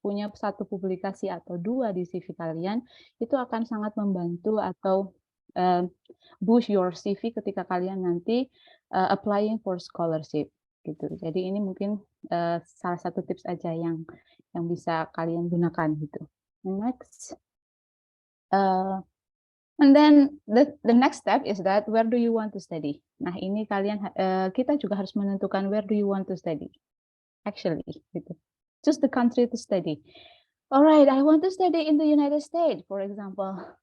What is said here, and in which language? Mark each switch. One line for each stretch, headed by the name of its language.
Indonesian: Punya satu publikasi atau 2 di CV kalian, itu akan sangat membantu atau
English: boost your CV
Indonesian: ketika kalian nanti
English: applying for scholarship gitu.
Indonesian: Jadi ini mungkin salah satu tips aja yang bisa kalian gunakan gitu.
English: Next, and then the next step is that where do you want to study?
Indonesian: Nah ini kita juga harus menentukan
English: where do you want to study. Actually, gitu. Choose the country to study. Alright, I want to study in the United States, for example.